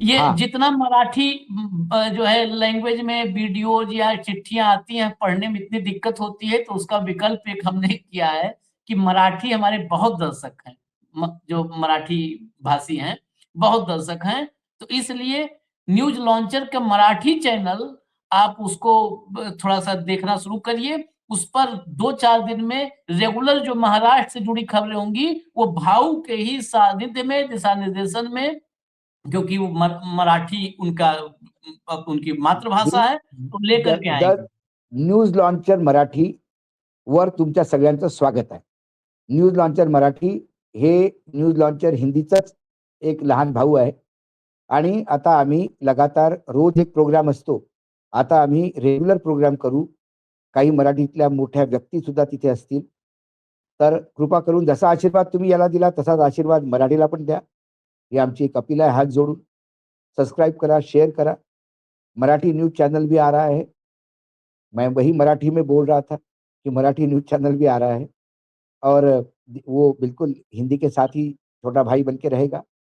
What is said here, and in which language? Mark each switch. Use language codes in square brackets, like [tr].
[hi] ये जितना मराठी जो है लैंग्वेज में वीडियोज या चिट्ठियां आती हैं, पढ़ने में इतनी दिक्कत होती है, तो उसका विकल्प एक हमने किया है कि मराठी हमारे बहुत दर्शक हैं, जो मराठी भाषी हैं बहुत दर्शक हैं, तो इसलिए न्यूज लॉन्चर का मराठी चैनल आप उसको थोड़ा सा देखना शुरू करिए। उस पर 2-4 दिन में रेगुलर जो महाराष्ट्र से जुड़ी खबरें होंगी वो भाऊ के ही सानिध्य में, दिशा निर्देशन में, क्योंकि वो मराठी उनकी मातृभाषा है, तो लेकर के आएंगे। [mr] न्यूज लॉन्चर मराठी वर तुमच्या सगळ्यांचं स्वागत आहे। न्यूज लॉन्चर मराठी हे न्यूज लॉन्चर हिंदीचंच एक लहान भाऊ आहे आणि आता आम्ही लगातार रोज एक प्रोग्राम असतो, आता आम्ही रेग्युलर प्रोग्राम करू। काही मराठीतल्या मोठ्या व्यक्ती सुद्धा तिथे असतील, तर कृपा करून जसा आशीर्वाद तुम्ही याला दिला तसाच आशीर्वाद मराठीला पण द्या। [hi] ये आमची एक अपील है, हाथ जोड़ूं। [mr] सब्सक्राइब करा, शेयर करा। [hi] मराठी न्यूज चैनल भी आ रहा है, मैं वही मराठी में बोल रहा था कि मराठी न्यूज चैनल भी आ रहा है और वो बिल्कुल हिंदी के साथ ही छोटा भाई बन के रहेगा।